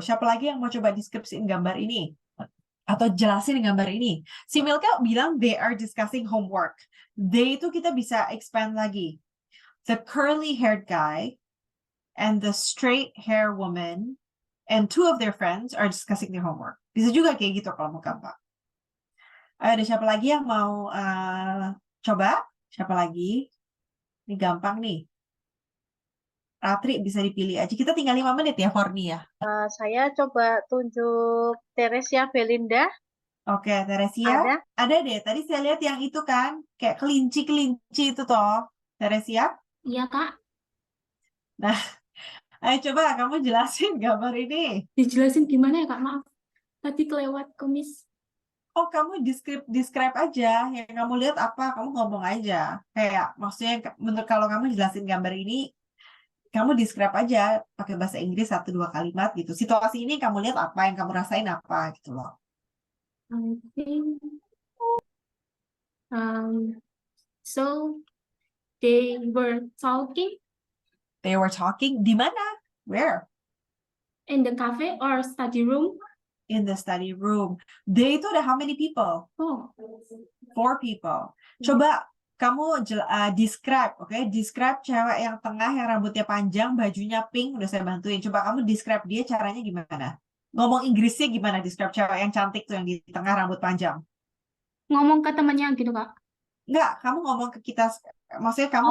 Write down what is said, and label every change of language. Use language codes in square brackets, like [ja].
[id] Siapa lagi yang mau coba deskripsiin gambar ini? Atau jelasin gambar ini? Si Milka bilang [en] they are discussing homework. [id] They itu kita bisa expand lagi. [en] The curly-haired guy and the straight-haired woman and 2 of their friends are discussing their homework. [id] Bisa juga kayak gitu kalau mau gampang. Ada siapa lagi yang mau coba? Siapa lagi? Ini gampang nih. Ratri bisa dipilih aja. Kita tinggal 5 menit ya, Forni ya. Saya coba tunjuk Teresia Belinda. Oke, Teresia. Ada? Ada deh. Tadi saya lihat yang itu kan. Kayak kelinci-kelinci itu toh. Teresia. Iya, Kak. Nah, ayo coba kamu jelasin gambar ini. Dijelasin gimana ya, Kak? Maaf. Tadi kelewat kumis. Oh, kamu describe aja. Yang kamu lihat apa, kamu ngomong aja. Kayak, maksudnya, menurut kalau kamu jelasin gambar ini, kamu describe aja pakai bahasa Inggris 1-2 kalimat gitu. Situasi ini kamu lihat apa, yang kamu rasain apa gitu loh. [en] I think so they were talking They were talking. [id] Di mana? [en] Where? In the cafe or study room? In the study room. They [id] itu ada [en] how many people? Oh, 4 people. [id] Coba kamu describe, okay? Describe cewek yang tengah yang rambutnya panjang, bajunya pink, udah saya bantuin. Coba kamu describe dia caranya gimana? Ngomong Inggrisnya gimana? Describe cewek yang cantik tuh yang di tengah rambut panjang. ngomong ke temannya gitu, Kak. Enggak, kamu ngomong ke kita, maksudnya kamu